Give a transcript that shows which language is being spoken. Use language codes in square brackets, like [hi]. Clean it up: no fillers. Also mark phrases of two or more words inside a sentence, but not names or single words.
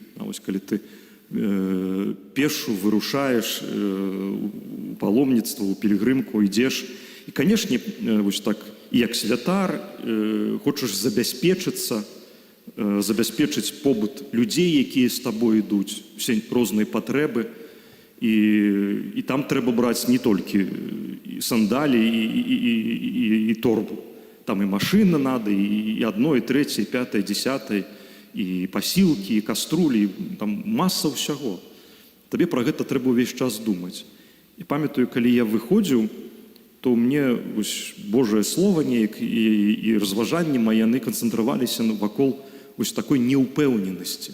[be] Калі ты пешу вырушаеш у паломніцтва, у пілігримку ідзеш. І, канешне, вось так, і як святар хочаш забяспечыць побыт людзей, якія з табой ідуць, усе розныя патрэбы. І там трэба браць не толькі сандалі і торбу. Там і [ru] машина надо, [be] і одно, і трэцяе, і пятае, дзесятае, і пасілкі, і каструлі, там маса ўсяго. Табе пра гэта трэба ўвесь час думаць. І памятаю, калі я выходзіў, то мне Божае Слово неяк і разважанні мае, яны канцэнтраваліся вакол такой неўпэўненасці.